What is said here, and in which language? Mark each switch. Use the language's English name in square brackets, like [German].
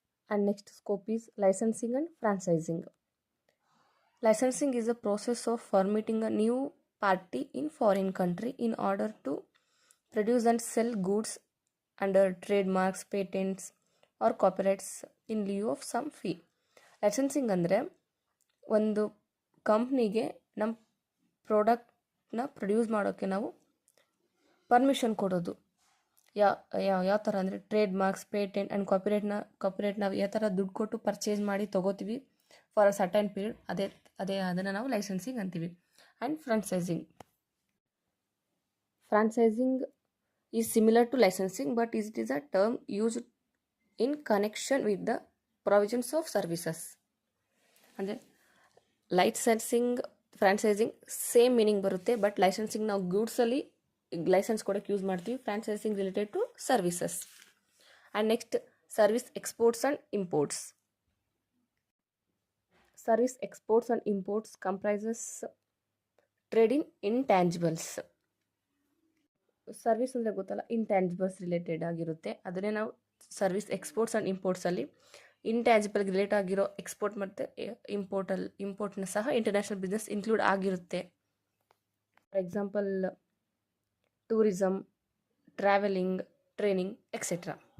[English] And next scope is licensing and franchising. Licensing is a process of permitting a new party in foreign country in order to produce and sell goods under trademarks, patents or copyrights in lieu of some fee. [Kannada] Licensing ಅಂದರೆ ಒಂದು ಕಂಪ್ನಿಗೆ ನಮ್ಮ ಪ್ರಾಡಕ್ಟ್ನ produce ಮಾಡೋಕ್ಕೆ ನಾವು permission ಕೊಡೋದು. ಯಾವ ಥರ ಅಂದರೆ trade marks, patent and copyright ನಾವು ಯಾವ ಥರ ದುಡ್ಡು ಕೊಟ್ಟು ಪರ್ಚೇಸ್ ಮಾಡಿ ತೊಗೋತೀವಿ [English] for a certain period, [Kannada] ಅದನ್ನು ನಾವು ಲೈಸೆನ್ಸಿಂಗ್ ಅಂತೀವಿ. [English] And franchising is similar to licensing, but it is a term used in connection with the provisions of services. [Kannada] ಅಂದರೆ ಲೈಸೆನ್ಸಿಂಗ್, ಫ್ರಾಂಚೈಸಿಂಗ್ [English] same meaning [Kannada] ಬರುತ್ತೆ. ಬಟ್ ಲೈಸೆನ್ಸಿಂಗ್ ನಾವು ಗೂಡ್ಸಲ್ಲಿ licence ಕೊಡೋಕ್ಕೆ use ಮಾಡ್ತೀವಿ. [English] Franchising related to services. And next, service exports and imports. Service exports and imports comprises trade in intangibles. [Kannada] Service ಅಂದರೆ ಗೊತ್ತಲ್ಲ, ಇಂಟ್ಯಾಂಜಿಬಲ್ಸ್ related ಆಗಿರುತ್ತೆ. ಅದನ್ನೇ ನಾವು ಸರ್ವಿಸ್ ಎಕ್ಸ್ಪೋರ್ಟ್ಸ್ ಆ್ಯಂಡ್ ಇಂಪೋರ್ಟ್ಸಲ್ಲಿ ಇಂಟ್ಯಾಂಜಿಬಲ್ಗೆ ರಿಲೇಟ್ ಆಗಿರೋ ಎಕ್ಸ್ಪೋರ್ಟ್ ಮತ್ತು ಇಂಪೋರ್ಟ್ನ ಸಹ ಇಂಟರ್ನ್ಯಾಷನಲ್ ಬಿಸ್ನೆಸ್ ಇನ್ಕ್ಲೂಡ್ ಆಗಿರುತ್ತೆ. [English] For example tourism, travelling, training etcetera.